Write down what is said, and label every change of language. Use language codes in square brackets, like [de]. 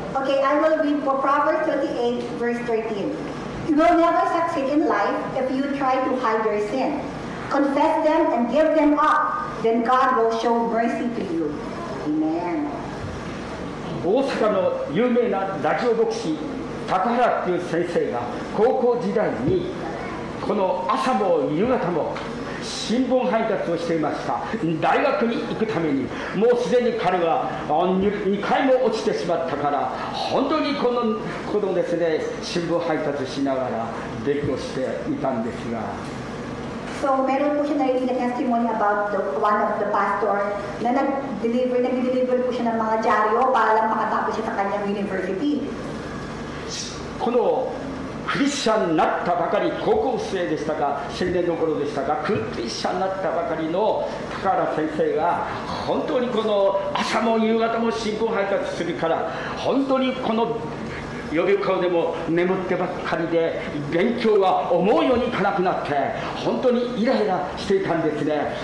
[en] Okay, I will read for Proverbs 28 verse 13. You will never succeed in life if you try to hide your sin. Confess them and give them up. Then God will show mercy to you. Amen. [ja] 大阪の有名なラジオ牧師高原っていう先生が高校時代にこの朝も夕方も新聞配達をしていました。大学に行くためにもうすでに彼は2回も落ちてしまったから、本当にこのですね、新聞配達しながら勉強していたんですが、 [tl] So, meron po siya narinig na testimony about one of the pastor na nag-deliver po siya ng mga dyaryo para lang makatapos siya sa kanyang university. [ja] このクリスチャンになったばかり、高校生でしたか青年の頃でしたか、クリスチャンになったばかりの高原先生が本当にこの朝も夕方も新聞配達するから、本当にこの予備校でも眠ってばっかりで勉強が思うようにいかなくなって本当にイライラしていたんですね。